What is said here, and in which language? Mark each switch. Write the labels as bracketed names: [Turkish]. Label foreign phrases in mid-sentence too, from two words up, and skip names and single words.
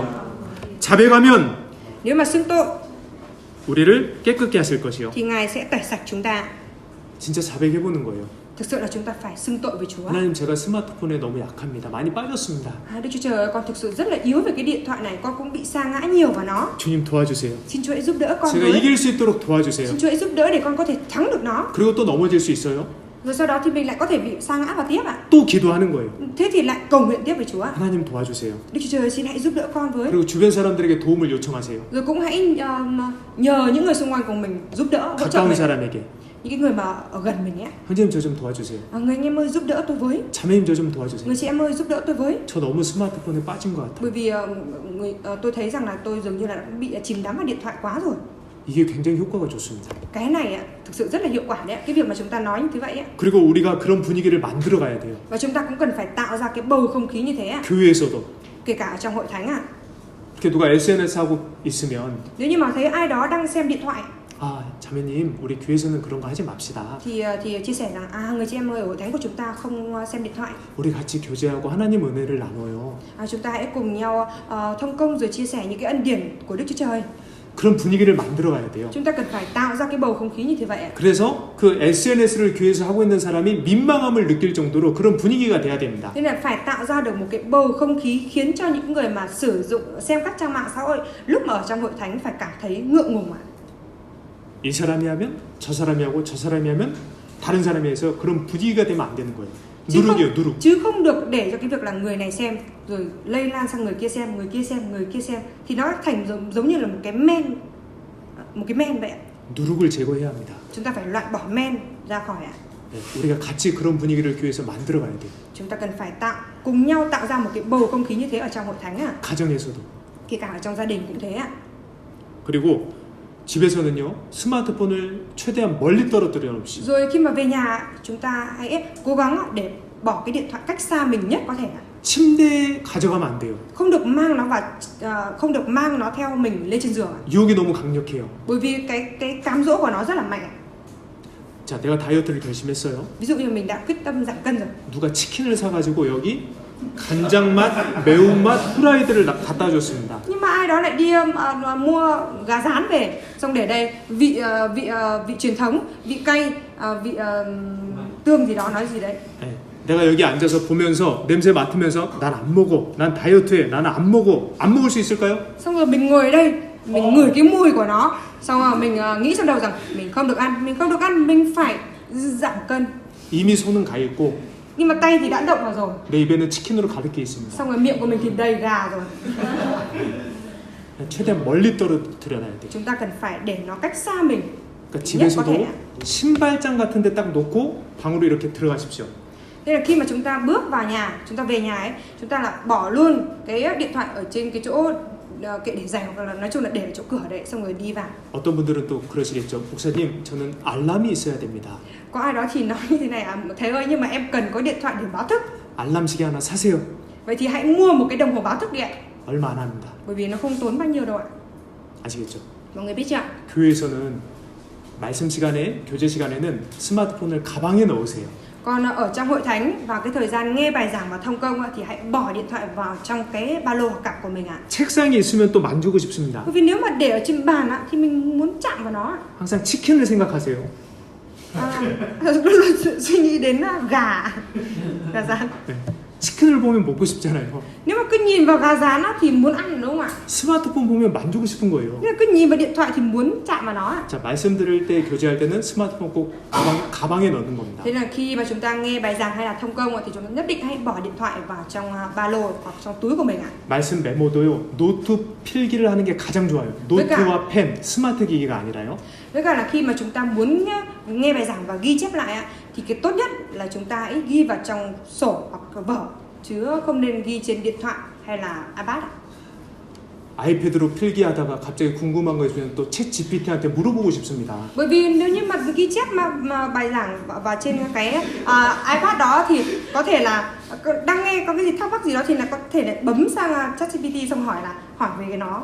[Korean] 자백하면 [Vietnamese] Nếu mà xưng tội [Korean] 우리를 깨끗게 하실 것이요. [Vietnamese] thì Ngài sẽ tẩy sạch chúng ta. [Korean] 진짜 자백해보는 거예요. [Vietnamese] Thực sự là chúng ta phải xưng tội với Chúa. [Korean] 하나님 제가 스마트폰에 너무 약합니다. 많이 빠졌습니다. [Vietnamese] Đức Chúa Trời ơi, con thực sự rất là yếu về cái điện thoại này, con cũng bị sa ngã nhiều vào nó. [Korean] 주님 도와주세요. [Vietnamese] Xin Chúa hãy giúp đỡ con [Korean] 제가 [Vietnamese] với. [Korean] 이길 수 있도록 도와주세요. [Vietnamese] Xin Chúa hãy giúp đỡ để con có thể thắng được nó. [Korean] 그리고 또 넘어질 수 있어요. [Vietnamese] Rồi sau đó thì mình lại có thể bị sa ngã vào tiếp ạ. [Korean] 또 기도하는 거예요. [Vietnamese] Thế thì lại cầu nguyện tiếp với Chúa. [Korean] 하나님 도와주세요. [Vietnamese] Đức Chúa Trời ơi, xin hãy giúp đỡ con với. [Korean] 그리고 주변 사람들에게 도움을 요청하세요. [Vietnamese] Rồi cũng hãy nhờ những người xung quanh của mình giúp đỡ, hỗ trợ [Korean] 가까운 [Vietnamese] mình. [Korean] 사람에게 [Vietnamese] Những cái người mà ở gần mình ấy. [Korean] 형제님 저 좀 도와주세요. [Vietnamese] Người anh em ơi giúp đỡ tôi với. [Korean] 자매님 저 좀 도와주세요. [Vietnamese] Người chị em ơi giúp đỡ tôi với. [Korean] 저 너무 스마트폰에 빠진 것 같아요. [Vietnamese] Bởi vì tôi thấy rằng là tôi dường như là bị chìm đắm vào điện thoại quá rồi. [Korean] 이게 굉장히 효과가 좋습니다. [Vietnamese] Cái này ạ, thực sự rất là hiệu quả đấy ạ. Cái việc mà chúng ta nói như thế vậy ạ. [Korean] 그리고 우리가 그런 분위기를 만들어 가야 돼요. [Vietnamese] Và chúng ta cũng cần phải tạo ra cái bầu không khí như thế ạ. [Korean] 교회에서도. [Vietnamese] Kể cả ở trong hội thánh ạ. [Korean] 이렇게 누가 SNS 하고 있으면 [Vietnamese] Nếu như mà thấy ai đó đang xem điện thoại [Korean] 아, 자매님, 우리 교회에서는 그런 거 하지 맙시다. [Vietnamese] thì chia sẻ rằng người chị em ơi, ở hội thánh của chúng ta không xem điện thoại. [Korean] 우리 같이 교제하고 하나님 은혜를 나눠요. [Vietnamese] Chúng ta hãy cùng nhau thông công rồi chia sẻ những cái ân điển của Đức Chúa Trời. [Korean] 그런 분위기를 만들어 가야 돼요. [Vietnamese] Chúng ta cần phải tạo ra cái bầu không khí như thế vậy ạ. [Korean] 그래서 그 SNS를 교회에서 하고 있는 사람이 민망함을 느낄 정도로 그런 분위기가 돼야 됩니다. [Vietnamese] Nên là phải tạo ra được một cái bầu không khí khiến cho những người mà sử dụng xem các trang mạng xã hội lúc mà ở trong hội thánh phải cảm thấy ngượng ngùng ạ. [Korean] 이 사람이 하면 저 사람이 하고 저 사람이 하면 다른 사람이 해서 그런 분위기가 되면 안 되는 거예요. 누룩이에요, 누룩. [Vietnamese] Chứ không được để cho cái việc là người này xem rồi lây lan sang người kia xem, người kia xem, người kia xem thì nó thành giống như là một cái men vậy ạ. [Korean] 누룩을 제거해야 합니다. [Vietnamese] Chúng ta phải loại bỏ men ra khỏi ạ. [Korean] 네, 우리가 같이 그런 분위기를 교회에서 만들어 가야 돼요. [Vietnamese] Chúng ta cần phải cùng nhau tạo ra một cái bầu không khí như thế ở trong hội thánh ạ. [Korean] 가정에서도. [Vietnamese] Kể cả ở trong gia đình cũng thế ạ. [Korean] 그리고 집에서는요, 스마트폰을 최대한 멀리 떨어뜨려 놓읍시다. [Vietnamese] Rồi khi mà về nhà chúng ta hãy cố gắng để bỏ cái điện thoại cách xa mình nhất có thể ạ. [Korean] 침대에 가져가면 안 돼요. [Vietnamese] Không được mang nó theo mình lên trên giường ạ. [Korean] 유혹이 너무 강력해요. [Vietnamese] Bởi vì cái cám dỗ của nó rất là mạnh ạ. [Korean] 자, 내가 다이어트를 결심했어요. [Vietnamese] Ví dụ như mình đã quyết tâm giảm cân rồi. [Korean] 누가 치킨을 사가지고 여기 간장맛, 매운맛, 후라이드를 갖다 줬습니다. [Vietnamese] Nhưng mà ai đó lại đi mua gà rán về, xong để đây vị truyền thống, vị cay, vị tương gì đó nói gì đấy. [Korean] 네, 내가 여기 앉아서 보면서 냄새 맡으면서 난 안 먹어, 난 다이어트해, 나는 안 먹어, 안 먹을 수 있을까요? [Vietnamese] Xong rồi mình ngồi đây, mình ngửi cái mùi của nó, xong rồi mình nghĩ trong đầu rằng mình không được ăn, mình phải giảm cân. [Korean] 이미 손은 가 있고 [Vietnamese] Nhưng mà tay thì đã động vào rồi. [Korean] 내 입에는 치킨으로 가득해 있습니다. [Vietnamese] Xong rồi miệng của mình thì đầy gà rồi. [Korean] 최대한 멀리 떨어뜨려 놔야 돼요. [Vietnamese] Chúng ta cần phải để nó cách xa mình. [Korean] 그러니까 집에서도 신발장 같은 데 딱 놓고 방으로 이렇게 들어가십시오. [Vietnamese] Thế là khi mà chúng ta bước vào nhà, chúng ta về nhà ấy, chúng ta là bỏ luôn cái điện thoại ở trên cái chỗ kệ để giày, hoặc là nói chung là để ở chỗ cửa đấy, xong rồi đi vào. [Korean] 어떤 분들은 또 그러시겠죠. 목사님, 저는 알람이 있어야 됩니다. [Vietnamese] Có ai đó thì nói như thế này thầy ơi, nhưng mà em cần có điện thoại để báo thức. [Korean] 알람 시계 하나 사세요. [Vietnamese] Vậy thì hãy mua một cái đồng hồ báo thức đi ạ. [Korean] 얼마 안 합니다. [Vietnamese] Bởi vì nó không tốn bao nhiêu đâu ạ. [Korean] 아시겠죠? [Vietnamese] Mọi người biết chưa ạ? [Korean] 교회에서는 말씀 시간에, 교제 시간에는 스마트폰을 가방에 넣으세요. [Vietnamese] Còn ở trong hội thánh vào cái thời gian nghe bài giảng và thông công thì hãy bỏ điện thoại vào trong cái ba lô hoặc cặp của mình ạ. [Korean] 책상에 있으면 또 만지고 싶습니다. [Vietnamese] Bởi vì nếu mà để ở trên bàn thì mình muốn chạm vào nó. [Korean] 항상 치킨을 생각하세요. [Vietnamese] Luôn suy nghĩ đến gà rán. [Korean] 네. 치킨을 보면 먹고 싶잖아요. [Vietnamese] Nếu mà cứ nhìn vào gà rán thì muốn ăn, đúng không ạ? [Korean] 스마트폰 보면 만지고 싶은 거예요. [Vietnamese] Nhưng cứ nhìn vào điện thoại thì muốn chạm vào nó. [Korean] 자, 말씀 들을 때, 교제할 때는 스마트폰 꼭 가방에 넣는 겁니다. [Vietnamese] Thế là khi mà chúng ta nghe bài giảng hay là thông công thì chúng ta nhất định hãy bỏ điện thoại vào trong ba lô hoặc trong túi của mình ạ. [Korean] 말씀 메모도요. 노트 필기를 하는 게 가장 좋아요. 노트와 펜, 스마트 기기가 아니라요. [Vietnamese] Với cả là khi mà chúng ta muốn nghe bài giảng và ghi chép lại thì cái tốt nhất là chúng ta hãy ghi vào trong sổ hoặc vở, chứ không nên ghi trên điện thoại hay là iPad ạ. [Korean] 아이패드로 필기하다가 갑자기 궁금한 거 있으면 또 챗 GPT한테 물어보고 싶습니다. [Vietnamese] Bởi vì nếu như mà ghi chép mà bài giảng vào trên cái iPad đó thì có thể là đang nghe có cái gì thắc mắc gì đó thì là có thể là bấm sang ChatGPT xong hỏi về cái nó.